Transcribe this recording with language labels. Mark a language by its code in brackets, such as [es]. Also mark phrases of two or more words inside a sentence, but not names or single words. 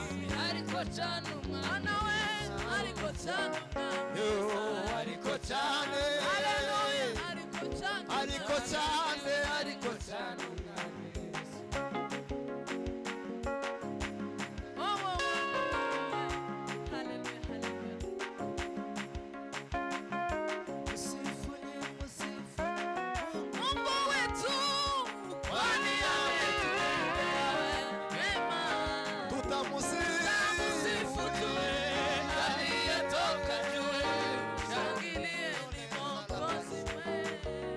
[rw] ariko cyane umwana we, ariko cyane umwami, yo, ariko cyane, haleluya, ariko cyane, ariko cyane, ariko cyane umwami Yesu. Oh, oh, oh. Haleluya, haleluya. [sw] Msifu ni msifu Mungu wetu, kwani ametutendea mema. Tutamusifu tu aliyetoka juu, shangilieni Mwokozi wetu.